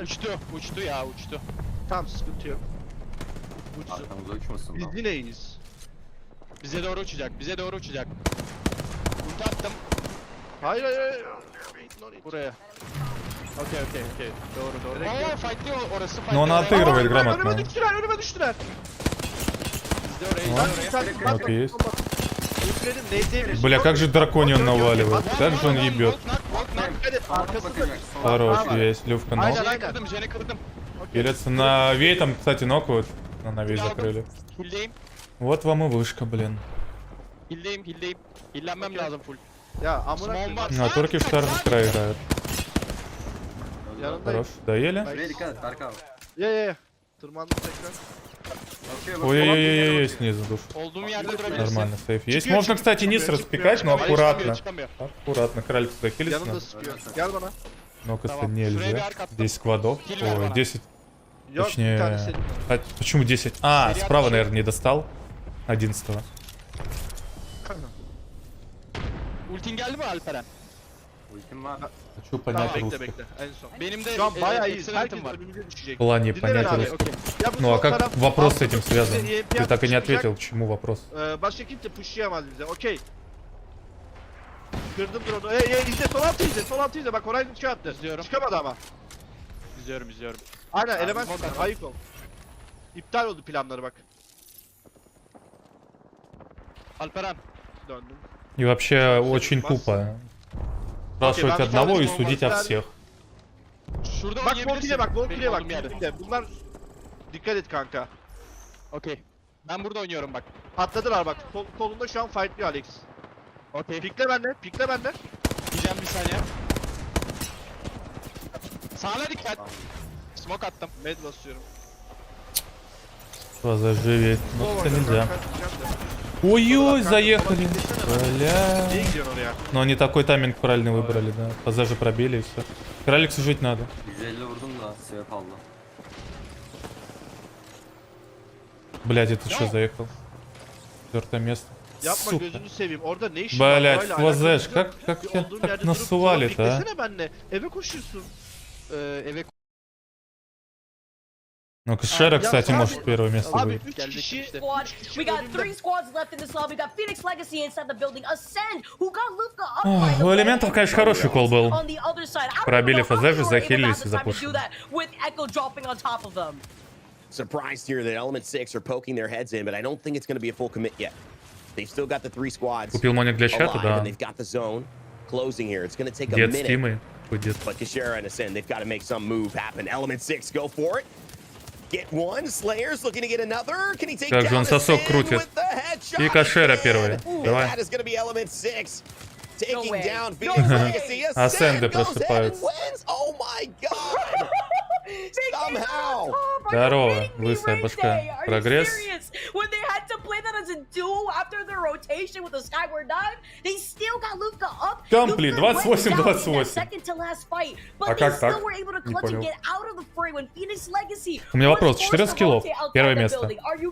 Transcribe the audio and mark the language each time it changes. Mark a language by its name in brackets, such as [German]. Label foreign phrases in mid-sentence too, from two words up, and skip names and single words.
[Turkish] Uçtu ya uçtu. Tamam sıkıntı yok. Uçsun. Arkamıza uçmasın Biz lan. yine iyiyiz. Bize doğru uçacak. Ulti attım Hayır. buraya. Okey. Doğru. Oo fightlıyor orası fightlıyor. [Russian] Но он отыгрывает [Turkish] Önüme [Russian] грамотно. [Turkish] düştüler. Biz de oraya. [Russian] Окей, есть. [Turkish] Ultiledim. Neyse. [Russian] Бля, как же драконион наваливает. Как же он ебет. Хорош, есть. Люфка ног. [Turkish] Aynen aynen. Kırdım, Jen'i kırdım. [Russian] Пилятся на Вей, там, кстати, нокают. Но на Вей закрыли. [Turkish] Hilleyim. [Russian] Вот вам и вышка, блин. [Turkish] Hilleyim, hilleyim. Hillenmem lazım full. Ya amına Small koyayım. var. [Russian] А турки в край играют. [Turkish] Yanındayım. [Russian] Хорош. Доели? [Turkish] Şuraya dikkat et Berk abi. Ye. Tırmandım tekrar. [Russian] Ой-ой-ой, снизу душ. [Turkish] Olduğum yerde durabilirsin. [Russian] Нормально, сейф есть. [Turkish] Çıkıyor, [Russian] Можно, кстати, низ [Turkish] çıkıyor, [Russian] распекать, но [Turkish] çıkıyor. [Russian] аккуратно. [Turkish] Çıkamıyor. [Russian] Аккуратно. Кралик туда хилится. [Turkish] Yanında sıkıyor. Gel bana. [Russian] Но-ка, [Turkish] Tamam. [Russian] нельзя. [Turkish] Şuraya bir arka attım. [Russian] 10 сквадов. [Turkish] Хиль ver [Russian] Ой, [Turkish] bana. 10. Yok bir tane [Russian] Точнее... [Turkish] senin. [Russian] А, почему 10? А, Серия справа, отчет. наверное, не достал. 11-го. [Turkish] Ultin geldi mi Alperen? Ultim var. [Russian] Хочу [Turkish] Tamam [Russian] понять [Turkish] bekle [Russian] rusский. [Turkish] bekle. En son. Benim de Şu an bayağı iyi. excellent'im Herkes var. önümüze düşecek. [Russian] В плане [Turkish] Dinle [Russian] понять [Turkish] beni abi. [Russian] русский. [Turkish] Ya bu [Russian] Ну, а [Turkish] sol [Russian] как [Turkish] taraf [Russian] вопрос с [Turkish] altı [Russian] этим [Turkish] üstü [Russian] связан? [Turkish] seviye [Russian] Ты так и не [Turkish] çıkacak. [Russian] ответил, к чему вопрос. [Turkish] Başka kimse pushlayamaz bize. Okey. Kırdım drone'u. İzle sol altı izle. Sol altı izle. Bak Horizon şey attı. İzliyorum. Çıkamadı ama. İzliyorum. Aynen Abi, element smoke var. Ayık ol. İptal oldu planları bak. Alperen. Döndüm. [Russian] И вообще очень тупо. Спрашивать [Turkish] ben bir [Russian] одного [Turkish] tane [Russian] и судить о [Turkish] bomba [Russian] всех. [Turkish] Şurada Bak oynayabilirsin. Volkil'e bak. Benim Volkil'e bak. olduğum yerde. Volkil'e. Bunlar dikkat et kanka. Okey. Ben burada oynuyorum bak. Atladılar bak. Kolunda şu an fightlıyor Alex. Okey. Pikle benden. Pikle benden. Diyeceğim bir saniye. Sağına dikkat. Smoke attım. Med basıyorum. [Russian] Что за живеть? Ну, [Turkish] Sol [Russian] это [Turkish] oyna, [Russian] нельзя. [Turkish] kanka, diyeceğim de. [Russian] Ой-ой, [Turkish] Kanka, [Russian] заехали. [Turkish] sola gitsene. [Russian] Бля. [Turkish] Niye gidiyorsun oraya? [Russian] Но они такой тайминг правильный выбрали, да. ПЗ же пробили и все. Краликсу жить надо. [Turkish] 150 vurdum da sebep aldı. [Russian] Блядь, это что заехал? 4 место. [Turkish] Yapma [Russian] Сука. [Turkish] gözünü seveyim. Orada ne işin var? [Russian] Блядь, [Turkish] Orayla [Russian] флазеш, [Turkish] alakası yok. [Russian] как [Turkish] Bir [Russian] тебя [Turkish] olduğun [Russian] так [Turkish] yerde durup [Russian] насували-то, а? [Turkish] Beklesene benle. Eve koşuyorsun. Eve [Russian] Ну, Кшера, я кстати, сами- может первое место [Turkish] Abi [Russian] будет. [Turkish] 3 Geldik kişi. işte. Squad. üç kişi [English] We got [Turkish] önümde. [English] 3 squads left in this lobby. We got Phoenix Legacy inside the building. Ascend, who got Lufka up by [Russian] Ох, [English] the [Russian] у [English] way, [Russian] элементов, [English] and [Russian] конечно, хороший кол был. [English] on the other side. I don't [Russian] Пробили [English] know how [Russian] ФЗ, [English] they were able to [Russian] захилились [English] have [Russian] и [English] the time to do [Russian] запушили. [English] that with Echo dropping on top of them. Surprised here that Element 6 are poking their heads in, but I don't think it's going to be a full commit yet. They've still got the 3 squads [Russian] Купил моник для чата, [English] alive, [Russian] да. [English] and they've got the zone closing here. It's going to take a [Russian] Дед [English] minute. [Russian] Стимы. Будет. [English] But qadRaT and Ascend, they've got to make some move happen. Element 6, go for it. Get one. Slayer's looking to get another. Can he take [Russian] Как же [English] down [Russian] он сосок [English] Ascend [Russian] крутит. [English] with the headshot? [Russian] И qadRaT [English] again? [Russian] первый. [English] And [Russian] Давай. [English] that is going to be Element 6 taking way. down No Phoenix way. Legacy. Ascend Ascend goes ahead and [Russian] просыпается. [English] wins. Oh my god. Somehow. [Russian] Здорово, лысая башка. Прогресс. [English] When they had to play that as a duo after their rotation with the Skyward Dive, they still got Lufka up. [Russian] Комплит, [English] Lufka went [Russian] 28-28. [English] down in that second to last fight, but [Russian] А [English] they [Russian] как [English] still [Russian] так? [English] were able to [Russian] Не [English] clutch and [Russian] понял. [English] get out of the fray when Phoenix Legacy [Russian] У меня [English] was [Russian] вопрос. [English] forced [Russian] 14 [English] to [Russian] киллов. [English] rotate outside [Russian] Первое [English] the [Russian] место. [English] building. Are you